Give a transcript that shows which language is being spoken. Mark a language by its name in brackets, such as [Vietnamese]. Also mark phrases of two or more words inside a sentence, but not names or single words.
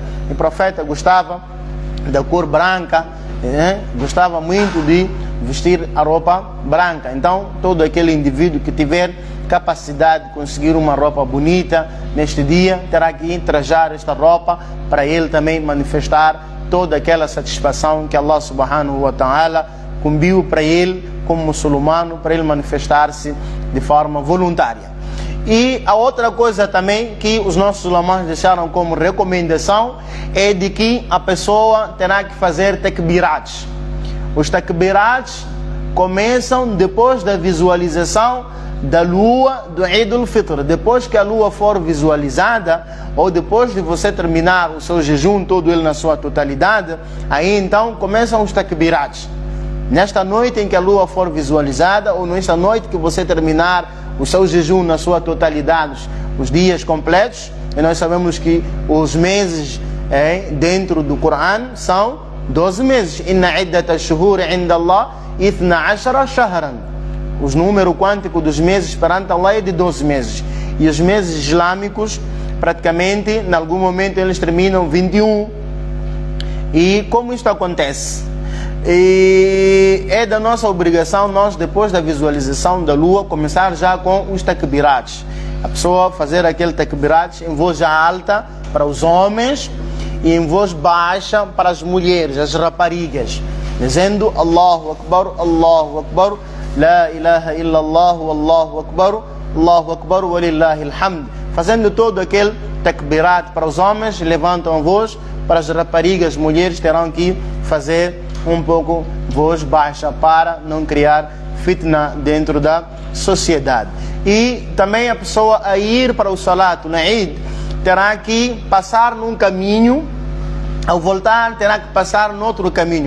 [Portuguese] O profeta gostava da cor branca, gostava muito de vestir a roupa branca. Então, todo aquele indivíduo que tiver capacidade de conseguir uma roupa bonita neste dia, terá que trajar esta roupa para ele também manifestar toda aquela satisfação que Allah [Arabic] سبحانه وتعالى [Portuguese] cumpriu para ele como muçulmano, para ele manifestar-se de forma voluntária. E a outra coisa também que os nossos ulamás deixaram como recomendação é de que a pessoa terá que fazer takbirats. Os takbirats começam depois da visualização da lua do [Arabic] عيد الفطر. [Portuguese] Depois que a lua for visualizada, ou depois de você terminar o seu jejum, todo ele na sua totalidade, aí então começam os takbirats. Nesta noite em que a lua for visualizada, ou nesta noite que você terminar o seu jejum na sua totalidade, os dias completos, e nós sabemos que os meses dentro do Corão são 12 meses. [Arabic] إن عدة الشهور عند الله 12 شهرا. [Portuguese] Os número quântico dos meses perante Allah é de 12 meses. E os meses islâmicos, praticamente, em algum momento eles terminam 21. E como isto acontece? E é da nossa obrigação nós, depois da visualização da lua, começar já com os takbirats. A pessoa fazer aquele takbirat em voz alta para os homens e em voz baixa para as mulheres, as raparigas, dizendo [Arabic] الله أكبر، لا إله إلا الله، الله أكبر، ولله الحمد. [Portuguese] Fazendo todo aquele takbirat para os homens, levantam a voz, para as raparigas, mulheres terão que fazer um pouco voz baixa para não criar fitna dentro da sociedade. E também a pessoa a ir para o salat na Eid, terá que passar num caminho, ao voltar terá que passar no outro caminho.